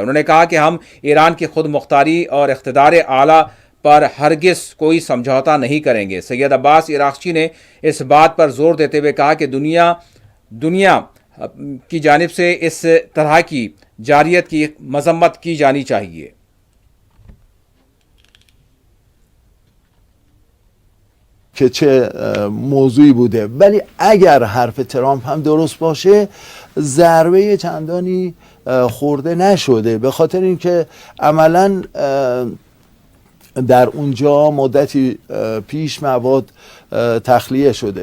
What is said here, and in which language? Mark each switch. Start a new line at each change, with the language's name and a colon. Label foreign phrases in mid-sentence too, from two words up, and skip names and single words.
Urdu: انہوں نے کہا کہ ہم ایران کی خود مختاری اور اقتدار اعلیٰ پر ہرگز کوئی سمجھوتا نہیں کریں گے۔ سید عباس عراقچی نے اس بات پر زور دیتے ہوئے کہا کہ دنیا کی جانب سے اس طرح کی جارحیت کی مذمت کی جانی چاہیے۔
Persian: که چه موضوعی بوده، ولی اگر حرف ترامپ هم درست باشه ضربه چندانی خورده نشده، به خاطر اینکه عملاً در اونجا مدتی پیش مواد تخلیه شده.